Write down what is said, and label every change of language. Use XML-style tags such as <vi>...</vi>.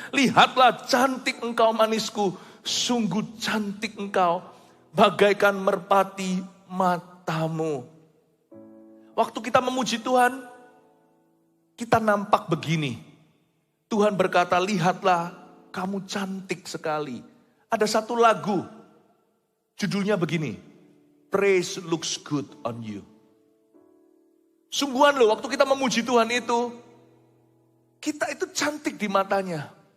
<id>Lihatlah cantik engkau manisku. Sungguh cantik engkau. Bagaikan merpati matamu. Waktu kita memuji Tuhan, kita nampak begini. Tuhan berkata, lihatlah kamu cantik sekali. Ada satu lagu, judulnya begini.</id> <en>Praise looks good on you.</en> <id>Sungguhan loh, waktu kita memuji Tuhan itu, kita itu cantik di matanya.</id>